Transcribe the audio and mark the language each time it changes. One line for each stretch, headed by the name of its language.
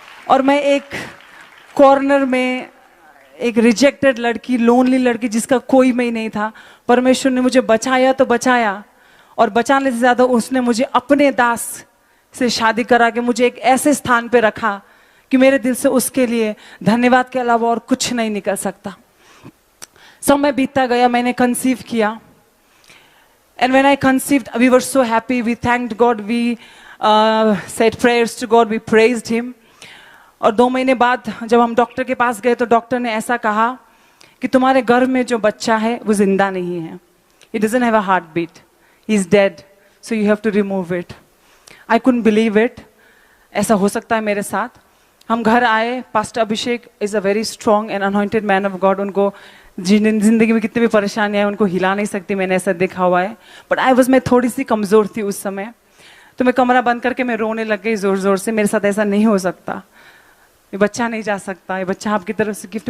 Hindi: और मैं एक कॉर्नर में, एक रिजेक्टेड लड़की, लोनली लड़की जिसका कोई में ही नहीं था, परमेश्वर ने मुझे बचाया तो बचाया, और बचाने से ज्यादा उसने मुझे अपने दास से शादी करा के मुझे एक ऐसे स्थान पे रखा कि मेरे दिल से उसके लिए धन्यवाद के अलावा और कुछ नहीं निकल सकता. समय बीतता गया, मैंने कंसीव किया.
English: And when I conceived, we were so happy. We thanked God. We said prayers to God. We praised Him.
Hindi: और 2 महीने बाद जब हम डॉक्टर के पास गए तो डॉक्टर ने ऐसा कहा कि तुम्हारे गर्भ में जो बच्चा है वो जिंदा नहीं है.
English: He doesn't have a heartbeat. He is dead. So you have to remove it. I couldn't believe it.
Hindi: ऐसा हो सकता है मेरे साथ. हम घर आए,
English: Pastor Abhishek is a very strong and anointed man of God.
Hindi: उनको जिंदगी में कितनी भी परेशानी है उनको हिला नहीं सकती, मैंने ऐसा देखा हुआ है। बट मैं थोड़ी सी कमज़ोर थी उस समय, तो मैं कमरा बंद करके मैं रोने लग गई ज़ोर ज़ोर से। मेरे साथ ऐसा नहीं हो सकता, ये बच्चा नहीं जा सकता, ये बच्चा आपकी तरफ से गिफ्ट।